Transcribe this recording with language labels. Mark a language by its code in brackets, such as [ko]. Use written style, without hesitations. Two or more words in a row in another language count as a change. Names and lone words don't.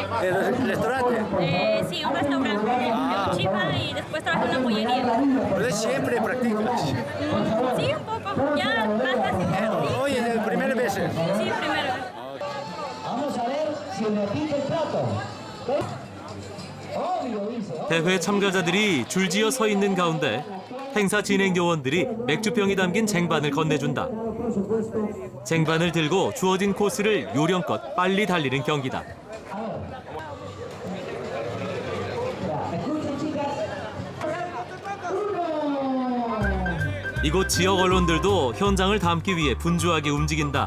[es] ¿En el restaurante? Sí, un restaurante en Chipa y después trabajé en una pollería. ¿Pero siempre practicas? Sí, un poco. Ya más casi. Hoy es la primera vez. Sí, primero. Vamos a ver si repite el plato. [ko] 대회 참가자들이 줄지어 서 있는 가운데 행사 진행 요원들이 맥주병이 담긴 쟁반을 건네준다. 쟁반을 들고 주어진 코스를 요령껏 빨리 달리는 경기다. 이곳 지역 언론들도 현장을 담기 위해 분주하게 움직인다.